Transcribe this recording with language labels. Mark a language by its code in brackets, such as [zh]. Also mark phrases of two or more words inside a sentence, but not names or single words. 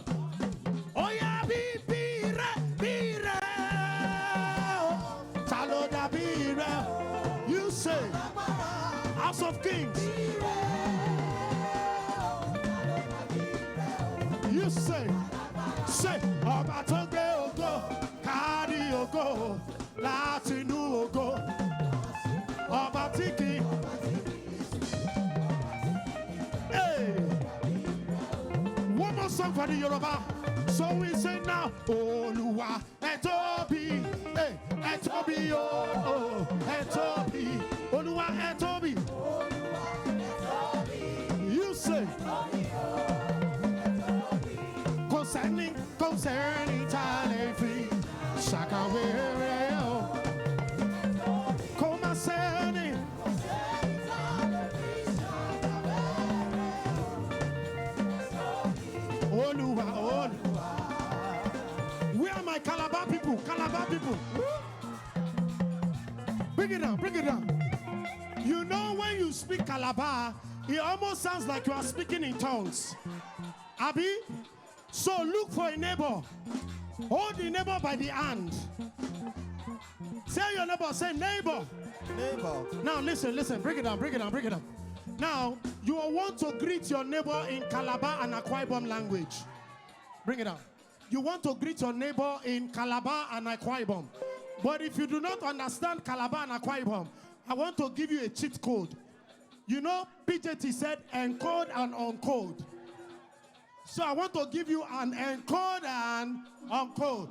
[en] Oh yeah, [yo] be re. Taloda be re. [en] You say, House of Kings. You say, [yo] Ọba tó gbé ògo, kárí ògo, láti inú ògo. Ọba tí kì í. [en] Hey. One more song for the Yoruba. So we say now, [yo] Olúwa ẹ tóbi, ẹ tóbi o, ẹ tóbi, Olúwa ẹ tóbi. [en] You say, concerning talent free, [yo] ṣàkàwé o, kò má sẹ́ni. Olúwa. [en] Where are my Calabar people? Calabar people. Bring it down. You know when you speak Calabar, it almost sounds like you are speaking in tongues. Abi? So look for a neighbor. Hold the neighbor by the hand. Tell your neighbor, say neighbor. Now listen. Bring it down. Now, you will want to greet your neighbor in Calabar and Akwa Ibom language. Bring it down. You want to greet your neighbor in Calabar and Akwa Ibom. But if you do not understand Calabar and Akwa Ibom, I want to give you a cheat code. You know, PJT said encode and uncode. So I want to give you an encode and uncode.